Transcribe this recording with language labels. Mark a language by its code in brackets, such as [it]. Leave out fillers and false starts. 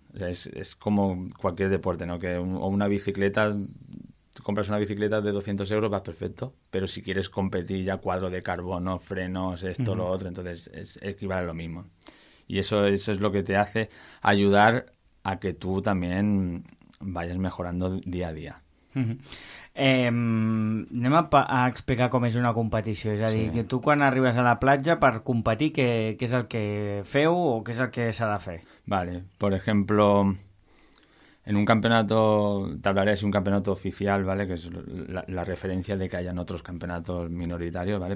[es] O sea, es como cualquier deporte, ¿no? O una bicicleta, compras una bicicleta de 200 euros, vas perfecto, pero si quieres competir ya cuadro de carbono, frenos, esto, uh-huh, lo otro, entonces es que vale lo mismo. Y eso es lo que te hace ayudar a que tú también vayas mejorando día a día. [ca] Anem a explicar com és una competició, és a dir, que tu quan arribes a la platja per competir, què és el que feu o què és el que s'ha de fer? [es] Vale, por ejemplo, en un campeonato, te hablaré así, un campeonato oficial, ¿vale? Que es la referencia de que hayan otros campeonatos minoritarios, ¿vale?